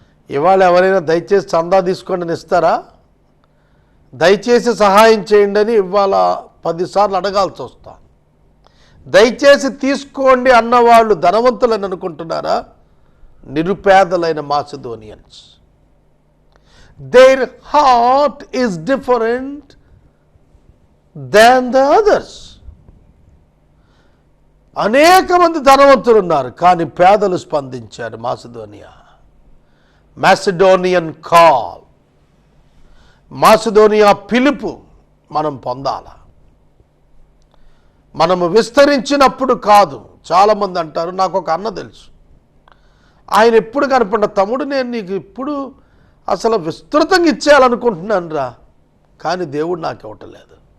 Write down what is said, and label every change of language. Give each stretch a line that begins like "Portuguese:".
Telugu: ఇవాళ ఎవరైనా దయచేసి చందా తీసుకోండి అని ఇస్తారా? దయచేసి సహాయం చేయండి అని ఇవాళ 10 సార్లు అడగాల్సి వస్తా. దయచేసి తీసుకోండి అన్నవాళ్ళు ధనవంతులని అనుకుంటున్నారా? నిరుపేదలైన మాసిదోనియన్స్.
English: Their heart is different than the others.
Telugu: అనేక మంది ధనవంతులు ఉన్నారు, కానీ పేదలు స్పందించారు. మాసిడోనియన్ కాల్, మాసిదోనియా పిలుపు మనం పొందాల. మనము విస్తరించినప్పుడు కాదు. చాలామంది అంటారు, నాకు ఒక అన్న తెలుసు, ఆయన ఎప్పుడు కనపడిన తమ్ముడు నేను నీకు ఇప్పుడు అసలు విస్తృతంగా ఇచ్చేయాలనుకుంటున్నాను రా, కానీ దేవుడు నాకు ఇవ్వటలేదు.